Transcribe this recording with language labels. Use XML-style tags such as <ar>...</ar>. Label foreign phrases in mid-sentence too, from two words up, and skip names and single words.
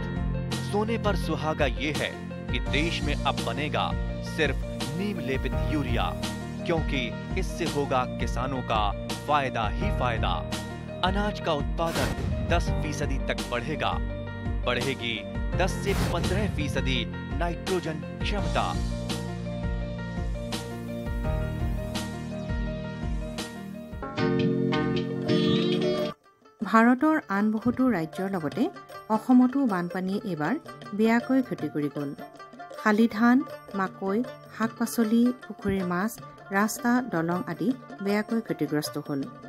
<hi>सोने पर सुहागा ये है कि देश में अब बनेगा सिर्फ नीम लेपित यूरिया, क्योंकि इससे होगा किसानों का फायदा ही फायदा। अनाज का उत्पादन 10% तक बढ़ेगा। बढ़ेगी 10 से 15% नाइट्रोजन क्षमता।</hi> <as>ভাৰতৰ আন বহুতো ৰাজ্যৰ লগতে অসমতো বানপানীয়ে এইবাৰ বেয়াকৈ ক্ষতি কৰি গ'ল। শালি ধান, মাকৈ, শাক পাচলি, পুখুৰীৰ মাছ, ৰাস্তা, দলং আদি বেয়াকৈ ক্ষতিগ্ৰস্ত হ'ল।</as>